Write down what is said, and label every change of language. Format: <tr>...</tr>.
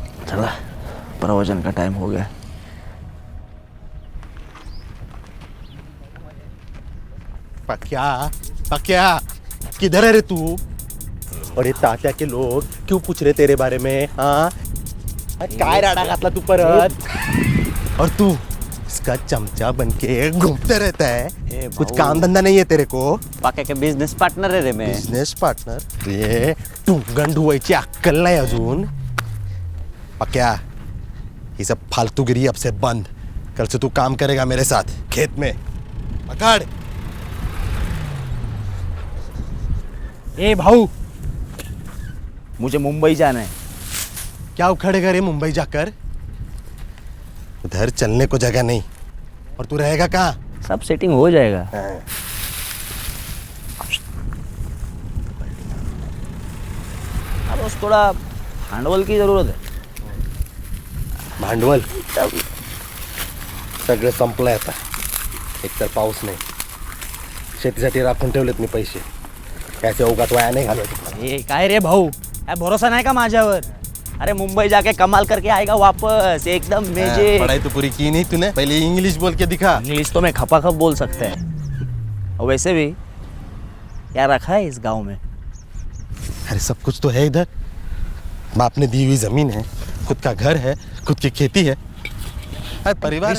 <hi>चला प्रवचन का टाइम हो गया. पक्या पक्या किधर है रे तू? और ये तात्या के लोग क्यों पूछ रहे तेरे बारे में?</hi> <mr>हाँ, काय राडा घातला तू परत?</mr> <hi>और तू इसका चमचा बनके घूमते रहता है. कुछ काम धंधा नहीं है तेरे को? पाक्या के बिझनेस पार्टनर है रे मैं. बिझनेस पार्टनर रे?</hi> <mr>तू गंड हुआयची अक्कल नाही अजून.</mr> <hi>पक्या, ये सब फालतूगिरी अब से बंद. कल से तू काम करेगा मेरे साथ खेत में. पकड़. ए भाऊ, मुझे मुंबई जाना है. क्या उखड़ेगा रे मुंबई जाकर? उधर चलने को जगह नहीं. और तू रहेगा कहाँ? सब सेटिंग हो जाएगा. अब बस थोड़ा भांडवल की जरूरत है.</hi> <mr>भांडवल सगळं संपलंय आता. एकतर पाऊस नाही, शेतीसाठी राखून ठेवलेत मी पैसे. त्याचे उगाच वाया नाही घालवायचे. ए काय रे भाऊ, काय भरोसा नाही का माझ्यावर?</mr> <hi>अरे मुंबई जाके कमाल करके आएगा वापस एकदम मेजे. पढ़ाई तो पूरी की नहीं तूने. पहले इंग्लिश बोल के दिखा. इंग्लिश तो मैं खपाखप बोल सकता है. और वैसे भी क्या रखा है इस गांव में? अरे सब कुछ तो है इधर. बाप ने दी हुई जमीन है, खुद का घर है, खुद की खेती है. अरे परिवार है</hi>